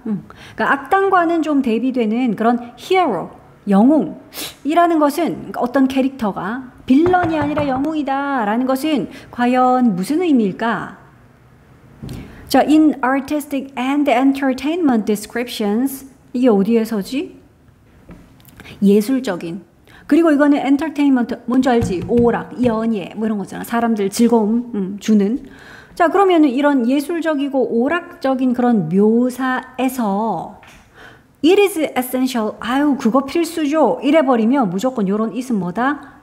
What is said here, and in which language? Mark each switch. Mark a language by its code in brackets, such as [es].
[ko] 그러니까 악당과는 좀 대비되는 그런 hero, 영웅이라는 것은 어떤 캐릭터가 빌런이 아니라 영웅이다라는 것은 과연 무슨 의미일까? [en] 자, in artistic and entertainment descriptions [ko] 이게 어디에서지? 예술적인. 그리고 이거는 entertainment 뭔지 알지? 오락, 연예 뭐 이런 거잖아. 사람들 즐거움 주는. 자, 그러면은 이런 예술적이고 오락적인 그런 묘사에서 [en] it is essential. [ko] 그거 필수죠. 이래버리면 무조건 요런 it은 뭐다?